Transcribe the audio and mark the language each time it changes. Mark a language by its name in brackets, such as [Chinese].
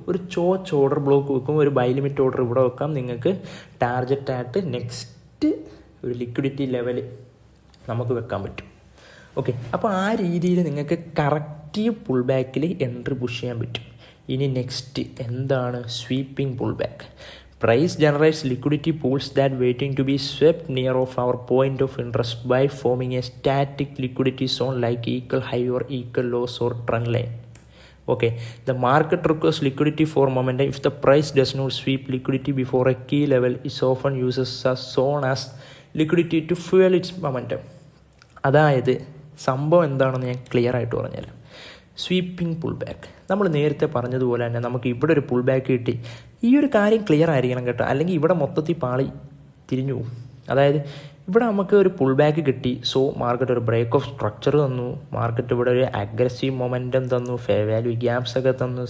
[Malayalam] ഒരു order block വെക്കും. ഒരു ബൈ ലിമിറ്റ് ഓർഡർ ഇവിടെ വെക്കാം. നിങ്ങൾക്ക് ടാർജറ്റായിട്ട് നെക്സ്റ്റ് ഒരു ലിക്വിഡിറ്റി ലെവൽ നമുക്ക് വെക്കാൻ പറ്റും. ഓക്കെ, അപ്പോൾ ആ രീതിയിൽ നിങ്ങൾക്ക് കറക്റ്റ് പുൾ ബാക്കിൽ എൻട്രി പുഷ് ചെയ്യാൻ പറ്റും. ഇനി നെക്സ്റ്റ് എന്താണ്? Sweeping pull back. [English] Price generates liquidity pools that waiting to be swept near of our point of interest by forming a static liquidity zone like equal high or equal lows or trend line. Okay, the market requires liquidity for momentum. If the price does not sweep liquidity before a key level, it often uses a zone as liquidity to fuel its momentum. [Malayalam] അതായത് സംഭവം എന്താണെന്ന് ഞാൻ clear ആയിട്ട് പറഞ്ഞുതരാം. Sweeping pull back, നമ്മൾ നേരത്തെ പറഞ്ഞതുപോലെ തന്നെ നമുക്ക് ഇവിടെ ഒരു പുൾ ബാക്ക് കിട്ടി. ഈ ഒരു കാര്യം ക്ലിയർ ആയിരിക്കണം കേട്ടോ, അല്ലെങ്കിൽ ഇവിടെ മൊത്തത്തിൽ പാളി തിരിഞ്ഞു പോകും. അതായത് ഇവിടെ നമുക്ക് ഒരു പുൾ ബാക്ക് കിട്ടി, സോ മാർക്കറ്റ് ഒരു ബ്രേക്ക് ഓഫ് സ്ട്രക്ചർ തന്നു, മാർക്കറ്റ് ഇവിടെ ഒരു അഗ്രസീവ് മൊമെൻറ്റം തന്നു, ഫെയർ വാല്യൂ ഗ്യാപ്സ് ഒക്കെ തന്നു.